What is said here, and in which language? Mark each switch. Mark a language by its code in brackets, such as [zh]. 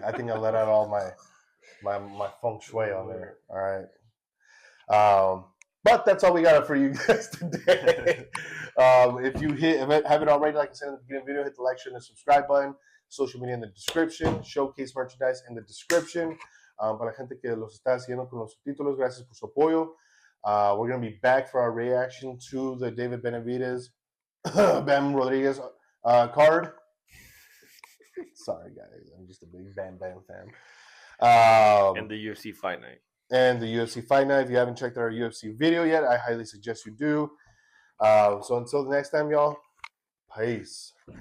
[en] I think I let out all my feng shui on there. All right. But that's all we got for you guys today. If you haven't already, like I said in the beginning of the video, hit the like, share, and subscribe button. Social media in the description. Showcase merchandise in the description. [es] Para la gente que los está siguiendo con los subtítulos, gracias por su apoyo. [en] We're going to be back for our reaction to the David Benavidez, Bam Rodriguez card. Sorry, guys. I'm just a big Bam fan. And the UFC Fight Night. And the UFC Fight Night. If you haven't checked out our UFC video yet, I highly suggest you do. So until the next time, y'all, peace.